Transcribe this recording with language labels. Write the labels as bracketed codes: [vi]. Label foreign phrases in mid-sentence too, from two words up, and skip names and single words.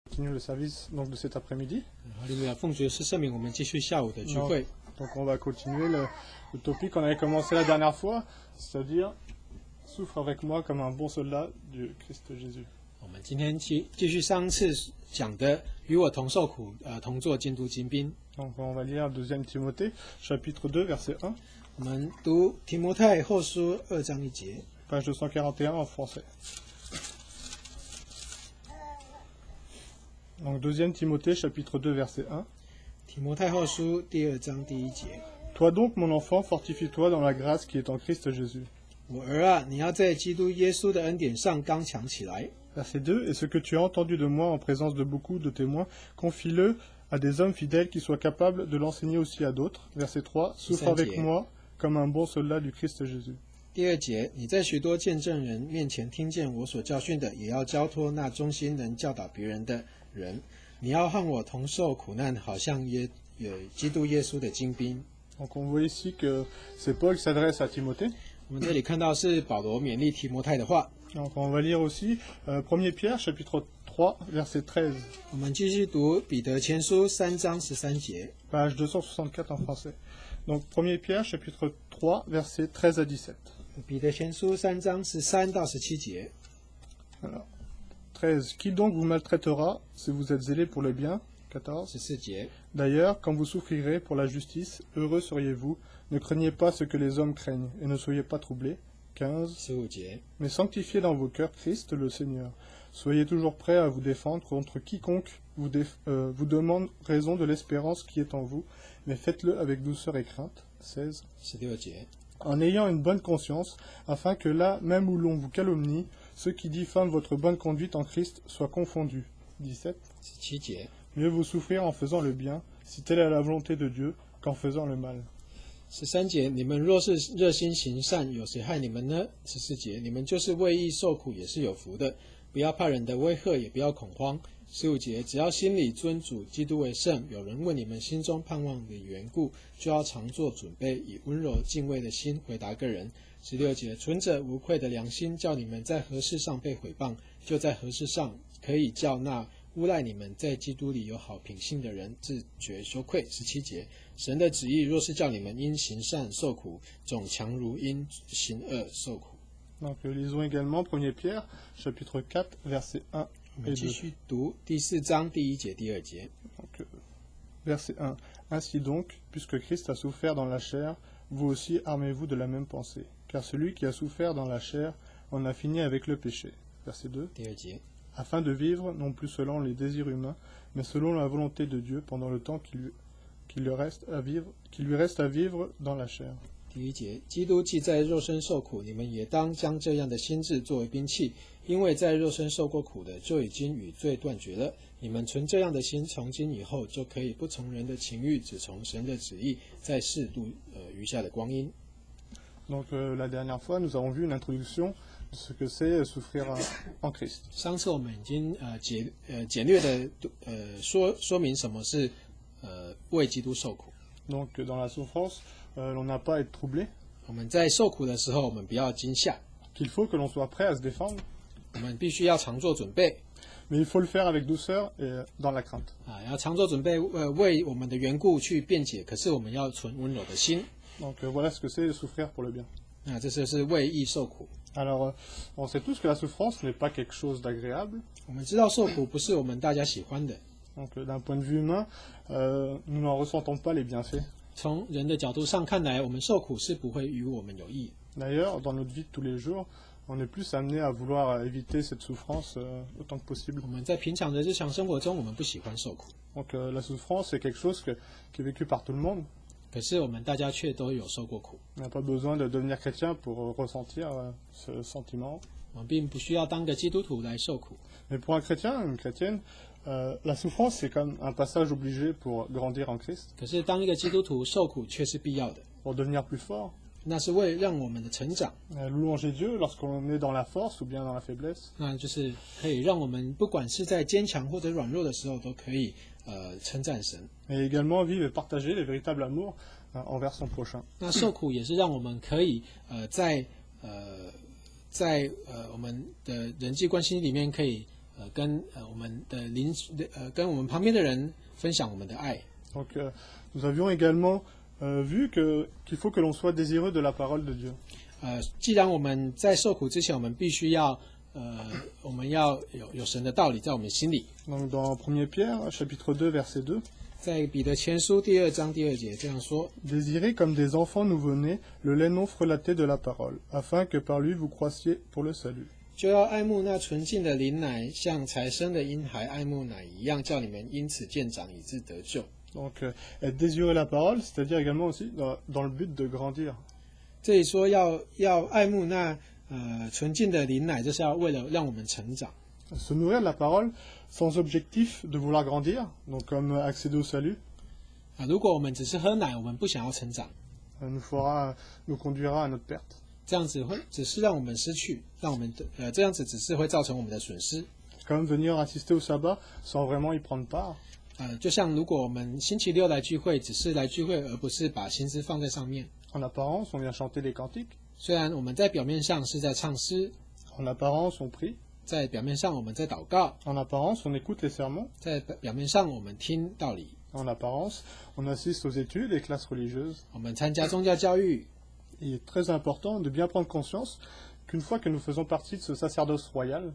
[fr] continue le service donc, de cet après-midi. [zh] 哈利路亚！奉主耶稣圣名，我们继续下午的聚会。 [fr] Donc on va continuer le topic qu'on avait commencé la dernière fois, c'est-à-dire souffre avec moi comme un bon soldat du Christ Jésus. [zh] 我们今天继续上次讲的，与我同受苦，同作基督精兵。 [fr] Donc on va lire 2 Timothée, chapitre 2, verset 1. [zh] 我们读提摩太后书2章1节。 [fr] Page 241 en français. Donc 2 Timothée, chapitre 2, verset 1. [zh] 提摩太后书第2章第1节。 [fr] Toi donc, mon enfant, fortifie-toi dans la grâce qui est en Christ Jésus. [zh] 我儿啊，你要在基督耶稣的恩典上刚强起来。 [fr] Verset 2. Et ce que tu as entendu de moi en présence de beaucoup de témoins, confie-le à des hommes fidèles qui soient capables de l'enseigner aussi à d'autres. Verset 3. Souffre avec moi comme un bon soldat du Christ Jésus. [zh] 第2节，你在许多见证人面前听见我所教训的，也要交托那忠心能教导别人的人。你要和我同受苦难，好像基督耶稣的精兵。 [fr] Donc on voit ici que c'est Paul qui s'adresse à Timothée. [zh] 我们这里看到是保罗勉励提摩太的话。 [fr] Donc on va lire aussi 1 Pierre, chapitre 3, verset 13. [zh] 我们继续读彼得前书3章13节。 [fr] Page 264 en français. Donc 1 Pierre, chapitre 3, verset 13 à 17. [zh] 彼得前书3章13到17节。 [fr] Alors, 13. Qui donc vous maltraitera si vous êtes zélé pour le bien? 14. [zh] 14节。 [fr] D'ailleurs, quand vous souffrirez pour la justice, heureux seriez-vous. Ne craignez pas ce que les hommes craignent, et ne soyez pas troublés. 15. [zh] 15节。 [fr] Mais sanctifiez dans vos cœurs Christ le Seigneur. Soyez toujours prêts à vous défendre contre quiconque vous demande raison de l'espérance qui est en vous, mais faites-le avec douceur et crainte. 16. [zh] 16节。 [fr] En ayant une bonne conscience, afin que là, même où l'on vous calomnie, ceux qui diffament votre bonne conduite en Christ soient confondus. 17. [zh] 17节。 [fr] Mieux vous souffrir en faisant le bien, si telle est la volonté de Dieu, qu'en faisant le mal. [zh] 13 节，你们若是热心行善，有谁害你们呢？14节，你们就是为义受苦，也是有福的。不要怕人的威吓，也不要恐慌。15节，只要心里尊主基督为圣，有人问你们心中盼望的缘故，就要常做准备，以温柔敬畏的心回答个人。16节，存着无愧的良心，叫你们在何事上被毁谤，就在何事上可以叫那诬赖你们在基督里有好品性的人自觉羞愧。17节，神的旨意若是叫你们因行善受苦，总强如因行恶受苦。 [fr] Donc lisons également 1 Pierre, chapitre 4, verset 1 et 2. [zh] 继续读第4章第1节、第2节。 [fr] Donc, verset 1. Ainsi donc, puisque Christ a souffert dans la chair, vous aussi armez-vous de la même pensée. Car celui qui a souffert dans la chair en a fini avec le péché. Verset 2. [zh] 第2节。 [fr] Afin de vivre, non plus selon les désirs humains, mais selon la volonté de Dieu pendant le temps qui lui reste à vivre dans la chair. [zh] 第1节，基督既在肉身受苦，你们也当将这样的心志作为兵器，因为在肉身受过苦的，就已经与罪断绝了。你们存这样的心，从今以后就可以不从人的情欲，只从神的旨意，在世度余下的光阴。 [fr] Donc la dernière fois, nous avons vu une introduction de ce que c'est souffrir en Christ. [zh] 上次我们已经简略的说明什么是为基督受苦。 [fr] Donc dans la souffrance, l'on n'a pas à être troublé. [zh] 我们在受苦的时候，我们不要惊吓。 [fr] Qu'il faut que l'on soit prêt à se défendre. [zh] 我们必须要常做准备。 [fr] Mais il faut le faire avec douceur et dans la crainte. [zh] 要常做准备，为我们的缘故去辩解。可是我们要存温柔的心。 [fr] Donc voilà ce que c'est souffrir pour le bien. [zh] 那这就是为义受苦。 [fr] Alors, on sait tous que la souffrance n'est pas quelque chose d'agréable. [zh] 我们知道受苦不是我们大家喜欢的。 [fr] Donc, d'un point de vue humain, nous n'en ressentons pas les bienfaits. [zh] 从人的角度上看来，我们受苦是不会与我们有益。 [fr] D'ailleurs, dans notre vie de tous les jours, on est plus amené à vouloir éviter cette souffrance autant que possible. [zh] 我们在平常的日常生活中，我们不喜欢受苦。 [fr] Donc, la souffrance, c'est quelque chose qui est vécu par tout le monde. [zh] 可是我们大家却都有受过苦。 [fr] On n'a pas besoin de devenir chrétien pour ressentir ce sentiment. [zh] 我们并不需要当个基督徒来受苦。 [fr] Mais pour un chrétien, une chrétienne, la souffrance, c'est comme un passage obligé pour grandir en Christ. [zh] 可是当一个基督徒受苦却是必要的。 [fr] Pour devenir plus fort. [zh] 那是为让我们的成长。 [fr] Louanger Dieu lorsqu'on est dans la force ou bien dans la faiblesse. [zh] 那就是可以让我们不管是在坚强或者软弱的时候，都可以称赞神。 [fr] Et également vivre et partager le véritable amour envers son prochain. [zh] 那受苦也是让我们可以在我们的人际关系里面可以跟我们旁边的人分享我们的爱。 [fr] Donc, nous avions également vu qu'il faut que l'on soit désireux de la parole de Dieu. [zh] 既然我们在受苦之前，我们必须要我们要有神的道理在我们心里。 [fr] Donc, dans 1 Pierre, chapitre 2, verset 2, [zh] 在彼得前书第2章第2节这样说。 [fr] Désirez comme des enfants nouveau-nés le lait non frelaté de la parole, afin que par lui vous croissiez pour le salut. [zh] 就要爱慕那纯净的灵奶，像才生的婴孩爱慕奶一样，叫你们因此渐长，以致得救。 [fr] Donc, être désirer la parole, c'est-à-dire également aussi dans le but de grandir. [zh] 这里说要爱慕那纯净的灵奶，就是要为了让我们成长。 [fr] Se nourrir de la parole sans objectif de vouloir grandir, donc comme accéder au salut, [zh] 如果我们只是喝奶，我们不想要成长， [fr] nous conduira à notre perte. [zh] 这样子只是让我们失去，这样子只是会造成我们的损失。 [fr] Comme venir assister au sabbat sans vraiment y prendre part. [zh] 就像如果我们星期六来聚会，只是来聚会，而不是把心思放在上面。 [fr] En apparence, on vient chanter les cantiques. [zh] 虽然我们在表面上是在唱诗， [fr] En apparence, on prie. [zh] 在表面上我们在祷告， [fr] En apparence, on écoute les sermons. [zh] 在表面上我们听道理， [fr] En apparence, on assiste aux études et classes religieuses. [zh] 我们参加宗教教育。 [fr] Il est très important de bien prendre conscience qu'une fois que nous faisons partie de ce sacerdoce royal,